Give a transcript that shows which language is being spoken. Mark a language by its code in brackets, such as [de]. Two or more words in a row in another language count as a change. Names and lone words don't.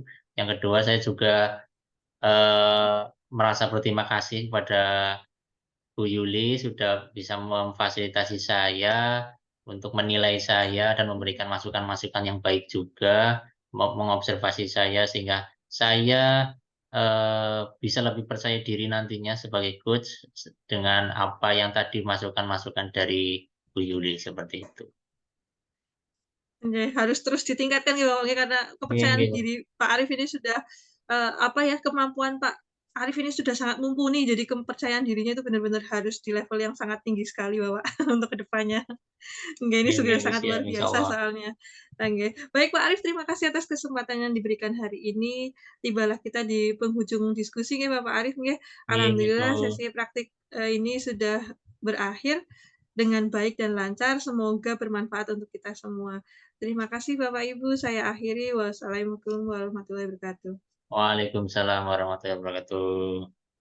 [id] Yang kedua saya juga, merasa berterima kasih kepada Bu Yuli sudah bisa memfasilitasi saya untuk menilai saya dan memberikan masukan-masukan yang baik juga, mengobservasi saya sehingga saya, bisa lebih percaya diri nantinya sebagai coach dengan apa yang tadi masukan-masukan dari Bu Yuli, seperti itu. Nggih, harus terus ditingkatkan gitu Bapak nggih, karena Nggih kepercayaan nggih. diri Pak Arif ini sudah, apa ya, kemampuan Pak Arif ini sudah sangat mumpuni, jadi kepercayaan dirinya itu benar-benar harus di level yang sangat tinggi sekali Bapak, untuk ke depannya. Nggak, ini Nggih sudah nggih, sangat siap, luar biasa insyaallah. soalnya. Nggih. Baik Pak Arif, terima kasih atas kesempatan yang diberikan hari ini. Tibalah kita di penghujung diskusi nggih Bapak Arif nggih. [jv] Nggih nggih, [id] Bu. Alhamdulillah sesi praktik, ini sudah berakhir dengan baik dan lancar. Semoga bermanfaat untuk kita semua. Terima kasih Bapak Ibu, saya akhiri. [ar] والسلام عليكم ورحمة الله وبركاته. وعليكم السلام ورحمة الله وبركاته.